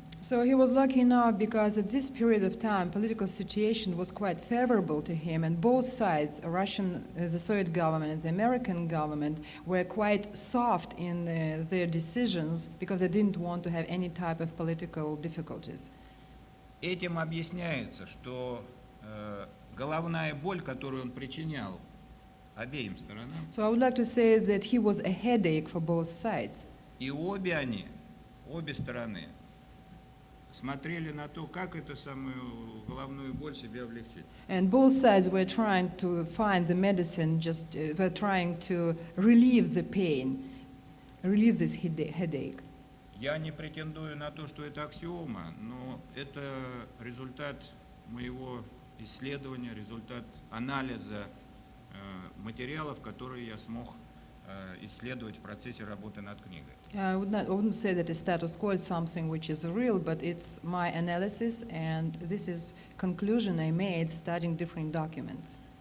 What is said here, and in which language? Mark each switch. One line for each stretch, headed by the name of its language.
English: So he was lucky enough because at this period of time, political situation was quite favorable to him, and both sides, the Soviet government and the American government, were quite soft in their decisions because they didn't want to have any type of political difficulties.
Russian: Этим объясняется, что головная боль, которую он причинял обеим сторонам,
English: So I would like to say that he was a headache for both sides.
Russian: и обе стороны смотрели на то, как эту самую головную боль себе облегчить.
English: And both sides were trying to find the medicine, were trying to relieve the pain, relieve this headache.
Russian: Я не претендую на то, что это аксиома, но это результат моего исследования, результат анализа материалов, которые я смог исследовать в процессе работы над книгой.
English: I wouldn't say that the status quo is something which is real, but it's my analysis, and this is conclusion I made studying different documents.